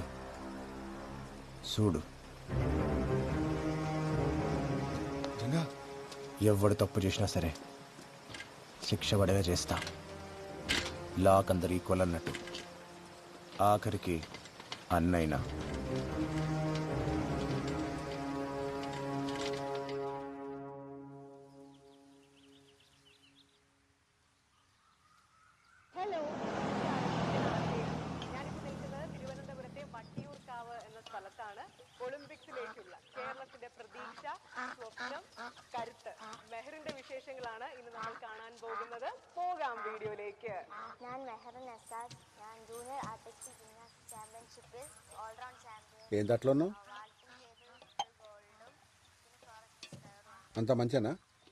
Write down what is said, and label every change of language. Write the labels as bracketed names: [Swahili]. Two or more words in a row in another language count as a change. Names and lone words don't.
[Telugu] చూడు, ఎవడు తప్పు చేసినా సరే శిక్ష పడేలా చేస్తా. లాక్ అందరు ఈక్వల్ అన్నట్టు, ఆఖరికి అన్నైనా. [Malayalam] തിരുവനന്തപുരത്തെ വട്ടിയൂർക്കാവ് എന്ന സ്ഥലത്താണ് ഒളിമ്പിക്സിലേക്കുള്ള കേരളത്തിന്റെ പ്രതീക്ഷ, സ്വപ്നം, കരുത്ത് മെഹറിന്റെ വിശേഷങ്ങളാണ് ഇന്ന് നമ്മൾ കാണാൻ പോകുന്നത്. പോകാം വീഡിയോയിലേക്ക്. ഞാൻ മെഹറിൻ നസാസ്. ഞാൻ [English] junior artistic gymnastic championship all-round champion. [Telugu] ఏం దాంట్లోనూ అంత మంచినా?